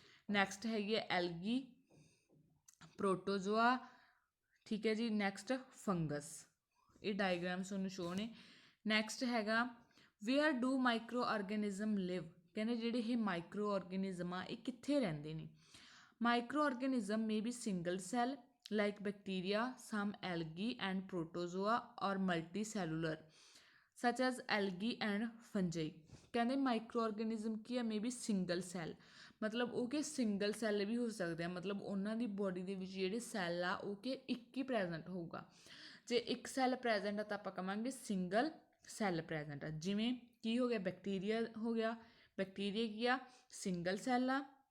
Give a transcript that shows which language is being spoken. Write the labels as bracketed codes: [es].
[pa] Next ਹੈਗੀ ਹੈ algae, protozoa. ਠੀਕ ਹੈ ਜੀ। Next fungus. ਇਹ ਡਾਇਗਰਾਮਸ ਤੁਹਾਨੂੰ ਸ਼ੋ ਨੇ। ਨੈਕਸਟ ਹੈਗਾ [en] where do micro organism live, [pa] ਕਹਿੰਦੇ ਜਿਹੜੇ ਇਹ ਮਾਈਕਰੋ ਆਰਗੈਨਿਜ਼ਮ ਆ ਇਹ ਕਿੱਥੇ ਰਹਿੰਦੇ ਨੇ। [en] Micro organism may be single cell like bacteria, some algae and protozoa or multicellular such as algae and fungi। [pa] ਕਹਿੰਦੇ ਮਾਈਕਰੋ ਆਰਗੈਨਿਜ਼ਮ ਕੀ ਹੈ, [en] may be single cell, [pa] ਮਤਲਬ ਉਹ ਕਿ ਸਿੰਗਲ ਸੈੱਲ ਵੀ ਹੋ ਸਕਦੇ ਆ, ਮਤਲਬ ਉਹਨਾਂ ਦੀ ਬੋਡੀ ਦੇ ਵਿੱਚ ਜਿਹੜੇ ਸੈੱਲ ਆ ਉਹ ਕਿ ਇੱਕ ਹੀ ਪ੍ਰੈਜ਼ੈਂਟ ਹੋਊਗਾ। ਜੇ ਇੱਕ ਸੈੱਲ ਪ੍ਰੈਜ਼ੈਂਟ ਆ ਤਾਂ ਆਪਾਂ ਕਹਾਂਗੇ ਸਿੰਗਲ ਸੈੱਲ ਪ੍ਰੈਜ਼ੈਂਟ ਆ। ਜਿਵੇਂ ਕੀ ਹੋ ਗਿਆ, ਬੈਕਟੀਰੀਆ ਹੋ ਗਿਆ, ਬੈਕਟੀਰੀਆ ਕੀ ਆ, ਸਿੰਗਲ ਸੈੱਲ ਆ।